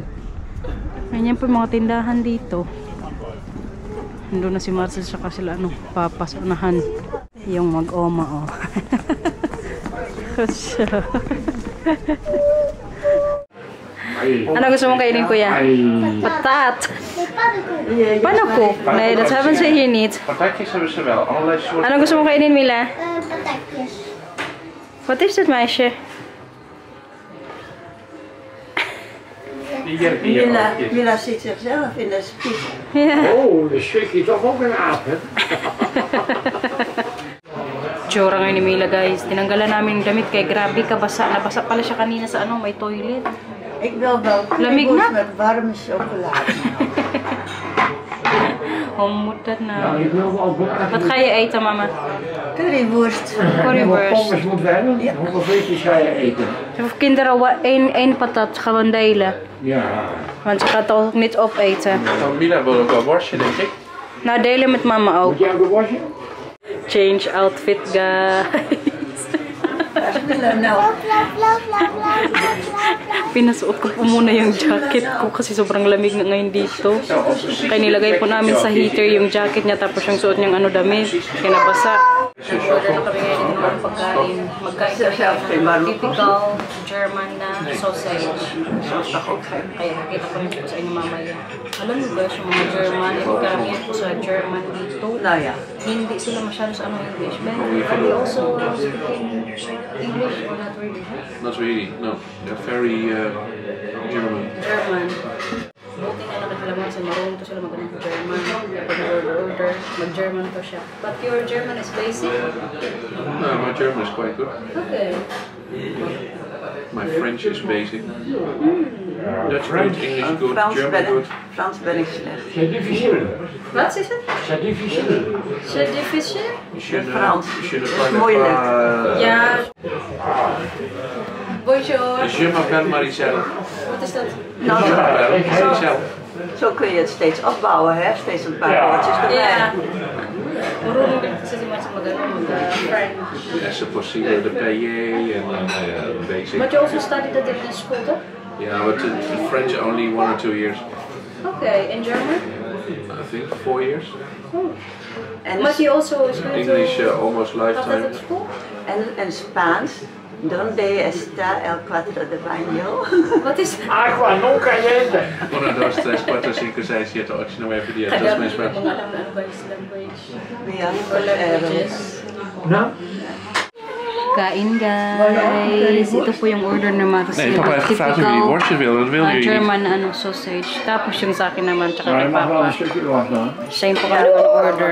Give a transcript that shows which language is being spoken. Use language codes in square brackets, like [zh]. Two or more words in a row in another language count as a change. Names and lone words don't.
[tl] Ganyan po mga tindahan dito. Nandun na si Marcel saka sila ano, papasunahan. Yung mag-oma oh. Ano gusto mong kainin kuya? [nl] Patat! Pannenkoek? Nee, dat hebben ze hier niet. Patatjes hebben ze wel, allerlei soorten. [tl] Ano gusto mong kainin Mila? [nl] Patatjes. Wat is dit meisje? Mila zit zichzelf in de spiegel. Ja. Oh, dan schrik je toch ook een aap, hè? [tl] Tsura ngayon ni Mila guys. Tinanggalan namin yung damit kay grabe kabasa. Nabasa pala siya kanina sa ano, may toilet. [nl] Ik wil wel [tl] Lamig na? [nl] met warme chocolade. Homutat Nou, na. ik wil wel Wat ga je eten mama? Currywurst. Currywurst. Pommes moeten we hebben. Hoeveel frietjes ga je eten? Voor kinderen één patat gewoon delen. Ja. Want ze gaat toch niet opeten. Oh, Mila wil ook wel worstje, denk ik. Nou, delen met mama ook. Moet jij ook een wasje? [en] Change outfit guys. [nl] Was Mila nou? Bla bla bla bla bla bla. [tl] Pinasuot ko po muna yung jacket ko kasi sobrang lamig na ngayon dito. Kaya nilagay po namin sa heater yung jacket niya tapos yung suot niyang ano damit. Kaya nabasa. Nag-order na kami ngayon ng mga pagkain. Magkain kami ng [en] typical German [tl] na sausage. Kaya nakita ko rin po sa inyo mamaya. Alam mo guys, yung mga German, yung karamihan po sa German dito. [nl] Nou ja. [tl] Hindi sila masyado sa ano English. [en] But are they also speaking English or not really? Not really, no. They're very German. German. [tl] Buti nga nakakalaman sa marunong to sila magaling sa German. Pag order, mag-German to siya. [en] But your German is basic? No, my German is quite good. Okay. My French is basic. Dutch good, English good, German good. [nl] Frans ben ik slecht. [fr] C'est difficile. [nl] Wat is het? [fr] C'est difficile. C'est difficile? Je ne [nl] Frans. [fr] parle [nl] Moeilijk. [fr] pas... Ja. Bonjour. Je m'appelle Maricel. [nl] Wat is dat? Nou, [fr] Je m'appelle Maricel. [nl] zo kun je het steeds opbouwen, hè? Steeds een paar woordjes erbij. Ja. [tl] Marunong din kasi si Marcia mag-French. [fr] C'est possible, de payer [en] and basic. But you also studied that in school, toch? Yeah, but the French only 1 or 2 years. Okay, in German? I think 4 years. [nl] En, [en] But you also studied English almost [nl] Had dat [en] lifetime. [nl] op school? en Spaans. [es] Donde está el cuatro de baño? [nl] Wat is dat? [es] Agua no caliente. 1, 2, 3, 4, 5, 6, 7, 8, 9, 10, 11, 12 meses. [tl] Kung alam na ano ba yung language. [nl] Ja, [en] Or languages. [nl] Nou, [tl] Kain guys. Ito po yung order na Marcia. [nl] Nee, papa heeft gevraagd of je die worstjes wil, dat wil je niet. [tl] German ano, sausage. Tapos yung sa akin naman, tsaka [nl] maar [tl] kay [nl] je mag wel Papa. een stukje eraf dan. [tl] Same po kami ng order.